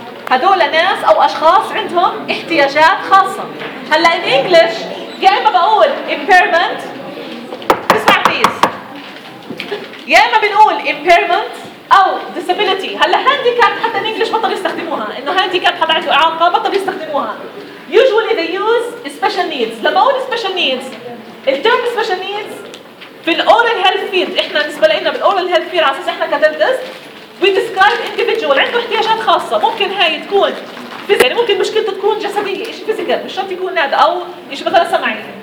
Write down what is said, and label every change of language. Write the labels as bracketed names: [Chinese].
[Arabic] هذول ناس او اشخاص عندهم احتياجات خاصه. هلا ان انجلش يا اما بقول impairment، اسمع بليز، يا اما بنقول impairment او disability. هلا handicap حتى ان انجلش بطل يستخدموها، انه handicap حتى عنده اعاقه بطل يستخدموها. [English] Usually they use special needs. [Arabic] لما أقول special needs، الترم special needs في oral health field، إحنا بالنسبة لنا بالoral health field على أساس إحنا كدنتس، [English] we describe individual [Arabic] عنده احتياجات خاصة. ممكن هاي تكون يعني ممكن مشكلته تكون جسدية، إيش physical، مش شرط يكون نادى أو إيش مثلا سمعي.